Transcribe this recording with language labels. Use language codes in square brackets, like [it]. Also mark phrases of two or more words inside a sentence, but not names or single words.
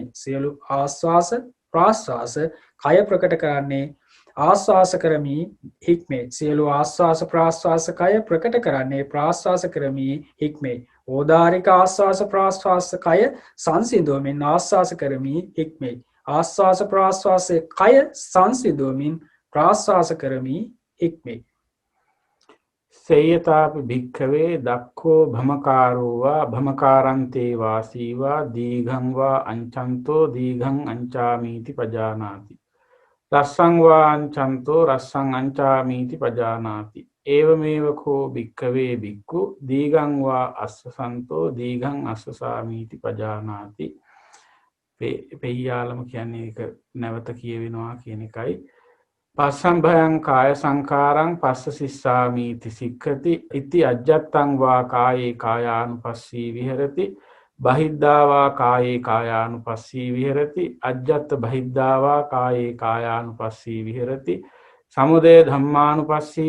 [si] සියලු ආස්වාස ප්‍රාස්වාස කය ප්‍රකට කරන්නේ ආස්වාස කරමි හික්මේ. සියලු ආස්වාස ප්‍රාස්වාස කය ප්‍රකට කරන්නේ ප්‍රාස්වාස කරමි හික්මේ. ඕදාරික ආස්වාස ප්‍රාස්වාස කය සංසිඳුවමින් ආස්වාස කරමි හික්මේ. ආස්වාස ප්‍රාස්වාසයේ කය සංසිඳුවමින් ප්‍රාස්වාස කරමි හික්මේ. [pi] සේයතාපි භික්ඛවේ දක්ඛෝ භමකාරෝවා භමකාරන්තේ වාසීවා දීඝං වා අංචන්තෝ දීඝං අංචාමීති පජානාති රස්සං වා අංචන්තෝ රස්සං අංචාමීති පජානාති ඒවමේව කෝ භික්ඛවේ භික්ඛු දීඝං වා අස්සසන්තෝ දීඝං අස්සසාමීති පජානාති. [si] පෙය්‍යාලම කියන්නේ ඒක නැවත කියවෙනවා කියන එකයි. [pi] පස්සම් භයං කාය සංඛාරං පස්ස සිස්සාමීති සික්ඛති ඉති අජ්ජත්තං වා කායේ කායානුපස්සී විහෙරති බහිද්ධා වා කායේ කායානුපස්සී විහෙරති අජ්ජත්ත බහිද්ධා වා කායේ කායානුපස්සී විහෙරති සමුදය ධම්මානුපස්සී